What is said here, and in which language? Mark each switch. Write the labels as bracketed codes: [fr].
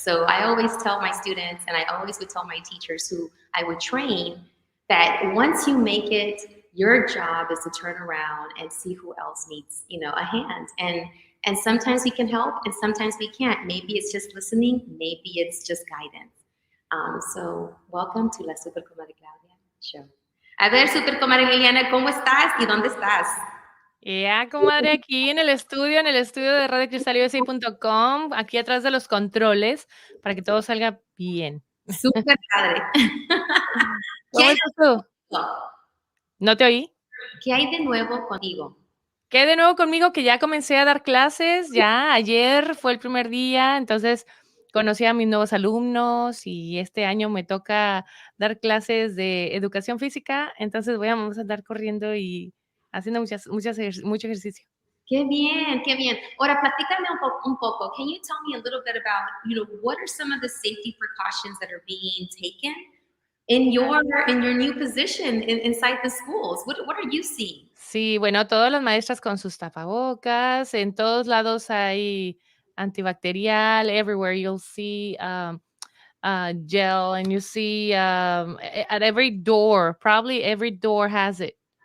[en] So I always tell my students, and I always would tell my teachers who I would train, that once you make it, your job is to turn around and see who else needs, you know, a hand. And sometimes we can help, and sometimes we can't. Maybe it's just listening. Maybe it's just guidance. So welcome to La Super Comadre Claudia Show. [es] A ver, Super Comadre Liliana, ¿cómo estás y dónde estás? Ya, comadre, aquí en el estudio de radiocristalUSA.com, aquí atrás de los controles, para que todo salga bien. Súper padre. ¿Cómo estás tú? ¿No te oí? ¿Qué hay de nuevo contigo? ¿Qué hay de nuevo conmigo? Que ya comencé a dar clases, ya ayer fue el primer día, entonces conocí a mis nuevos alumnos y este año me toca dar clases de educación física, entonces vamos a andar corriendo y haciendo mucho ejercicio. Qué bien, qué bien. Ahora, platícame un poco. [en] Can you tell me a little bit about, what are some of the safety precautions that are being taken in your new position inside the schools? What are you seeing? [es] Sí, bueno, todas las maestras con sus tapabocas, en todos lados hay antibacterial, [en] everywhere you'll see gel, and you see at every door, probably every door has it.